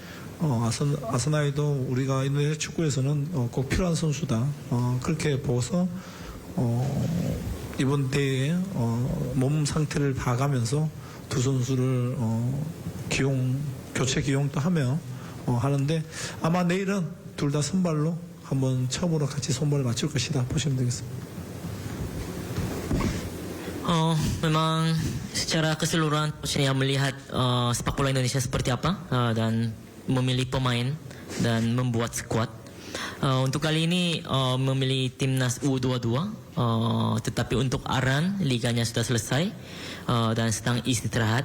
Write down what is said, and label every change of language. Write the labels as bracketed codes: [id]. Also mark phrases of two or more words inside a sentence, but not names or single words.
[ko] 아스나이도 우리가 인도네시아 축구에서는 꼭 필요한 선수다, 그렇게 보고서 이번 대회에 몸 상태를 봐가면서 두 선수를 교체 기용도 하며 하는데, 아마 내일은 둘 다 선발로 한번 처음으로 같이 손발을 맞출 것이다 보시면 되겠습니다. [id] Memang secara keseluruhan saya melihat sepak bola Indonesia seperti apa dan memilih pemain dan membuat skuad. Untuk kali ini memilih timnas U22, tetapi untuk Aran liganya sudah selesai dan sedang istirahat.